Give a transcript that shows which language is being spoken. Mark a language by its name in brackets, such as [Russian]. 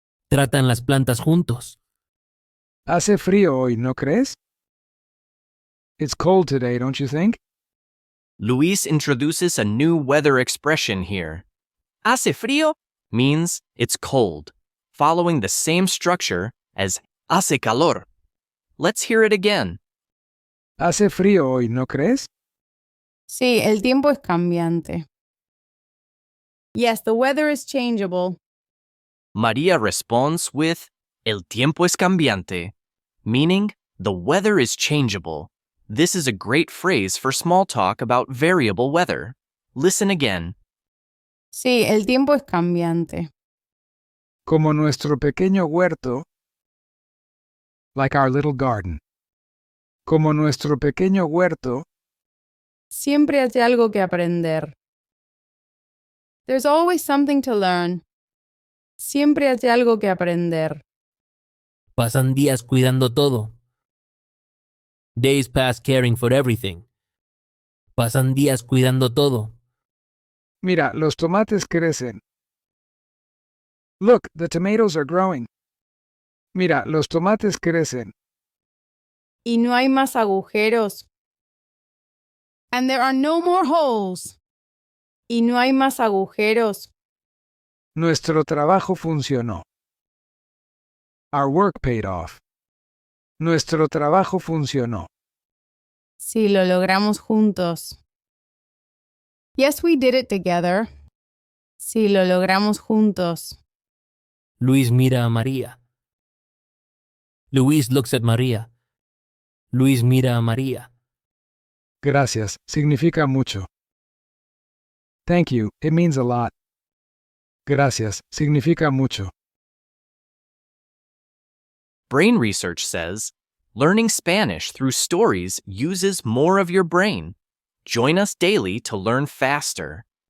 [Spanish] Tratan las plantas juntos. Hace frío hoy, ¿no crees? [English] It's cold today, don't you think? Luis introduces a new weather expression here. [Spanish] Hace frío [English] means it's cold, following the same structure as [Spanish] hace calor. [English] Let's hear it again. [Spanish] Hace frío hoy, ¿no crees? Sí, el tiempo es cambiante. [English] Yes, the weather is changeable. Maria responds with [Spanish] el tiempo es cambiante, [English] meaning the weather is changeable. This is a great phrase for small talk about variable weather. Listen again. [Spanish] Sí, el tiempo es cambiante. Como nuestro pequeño huerto, [English] like our little garden. [Spanish] Como nuestro pequeño huerto, Siempre hay algo que aprender. [English] There's always something to learn. [Spanish] Siempre hay algo que aprender. Pasan días cuidando todo. [English] Days pass caring for everything. [Spanish] Pasan días cuidando todo. mira, los tomates crecen. [English] Look, the tomatoes are growing. [Spanish] Mira, los tomates crecen. Y no hay más agujeros. [English] And there are no more holes. [Spanish] Y no hay más agujeros. Nuestro trabajo funcionó. [English] Our work paid off. [Spanish] Nuestro trabajo funcionó. Sí, lo logramos juntos. [English] Yes, we did it together. [Spanish] Sí, lo logramos juntos. Luis mira a María. [English] Luis looks at María. [Spanish] Luis mira a María. Gracias, significa mucho. [English] Thank you, it means a lot. [Spanish] Gracias, significa mucho. [English] Brain research says learning Spanish through stories uses more of your brain. Join us daily to learn faster.